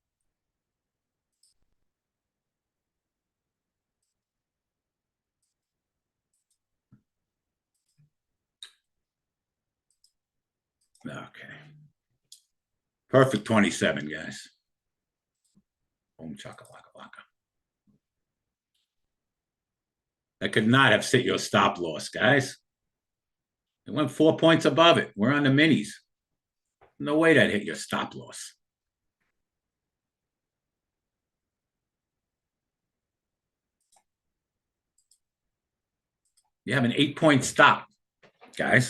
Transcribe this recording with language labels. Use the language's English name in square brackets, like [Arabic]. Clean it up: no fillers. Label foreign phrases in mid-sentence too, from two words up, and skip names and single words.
[English] Okay. Perfect 27, guys. Boom, chaka, laka, laka. That could not have set your stop loss, guys. It went 4 points above it. We're on the minis. No way that hit your stop loss. You have an 8-point stop, guys.